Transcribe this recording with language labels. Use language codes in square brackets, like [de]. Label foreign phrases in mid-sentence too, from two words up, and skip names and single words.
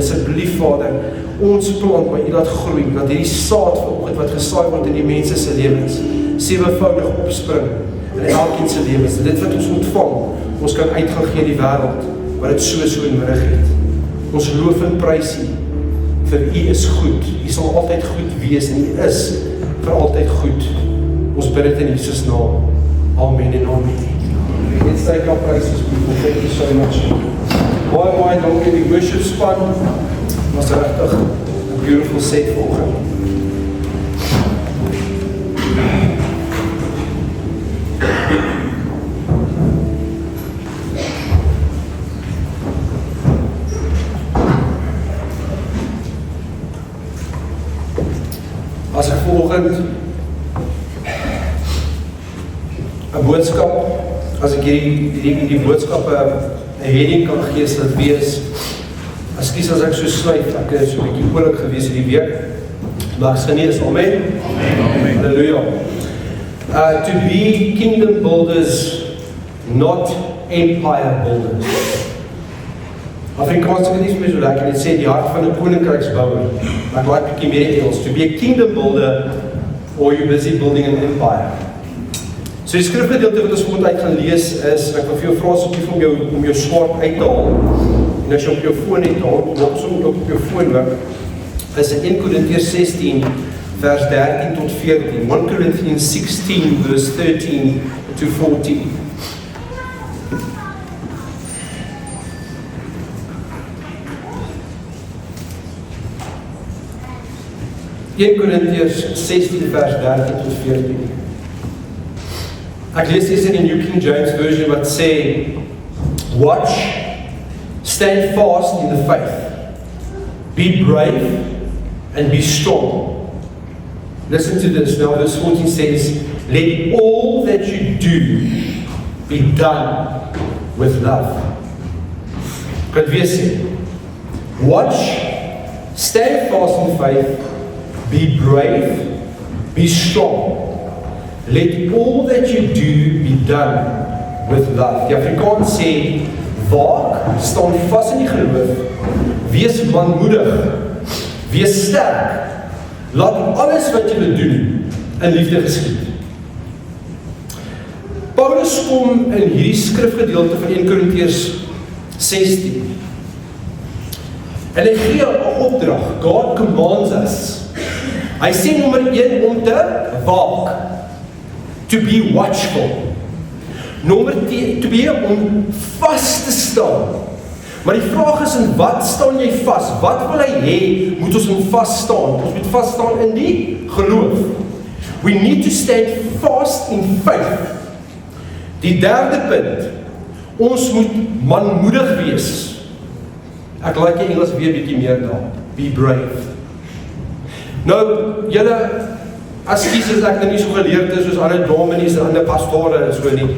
[af] Asseblief, Vader, ons plant, maar U laat groei, dat hierdie saad vanoggend wat gesaai word in die mense se lewens, sewenvoudig opspring in elkeen se lewens. Dit wat ons ontvang, ons kan uitgaan gee in die wêreld, wat dit so nodig het. Ons loof en prys U, vir U is goed. U sal altyd goed wees, en U is vir altyd goed. Ons bid dit in Jesus naam. Amen en amen. [en] Let's take our praises, people. Thank you so much. [af] Baie dankie, die worship span was regtig 'n [en] beautiful set [af] vanoggend. As ek vanoggend 'n boodskap, as ek hierdie boodskappe 'n heading kan gee, sal dit wees, ekskuus as ek so sluit, ek is so 'n bietjie oulik gewees hierdie week, maar ek genees, amen? Amen. Halleluja. [en] To be kingdom builders, not empire builders. [af] Afrikaans is nie meer so lekker, dit sê die hart van 'n koninkryksbouer, maar ek like bietjie meer Engels. [en] To be a kingdom builder, or you busy building an empire. [af] So die skrifgedeelte wat ons vanoggend uit gaan lees is, en ek wil vir jou vra asseblief om jou swaard uit te haal, en as jy op jou foon het, maak sommer op jou foon ook, is in 1 Korintiërs 16 vers 13 tot 14, [en] 1 Corinthians 16 verse 13 to 14. [af] Korintiërs 16 vers 13 tot 14. Ek lees dit in die New King James Version wat sê, [en] watch, stand fast in the faith, be brave and be strong. Listen to this now, verse 14 says, let all that you do be done with love. [af] Kan dit weer sê, [en] watch, stand fast in faith, be brave, be strong. Let all that you do be done with love. [af] Die Afrikaans sê, waak, staan vas in die geloof, wees manmoedig, wees sterk, laat alles wat jy doen in liefde geskied. Paulus kom in hierdie skrifgedeelte van 1 Korintiërs 16 en hy gee 'n opdrag. [en] God commands us. [af] Hy sê nommer 1 om te waak, [en] to be watchful. [af] Nommer 2 om vas te staan. Maar die vraag is, in wat staan jy vas? Wat wil hy hê moet ons in vas staan? Ons moet vas staan in die geloof. [en] We need to stand fast in faith. [af] Die derde punt, ons moet manmoedig wees. Ek like die Engels weer bietjie meer daar. [en] Be brave. [af] Nou, julle, ekskuus as ek nou nie so geleerd is soos ander dominees en ander pastore en so nie.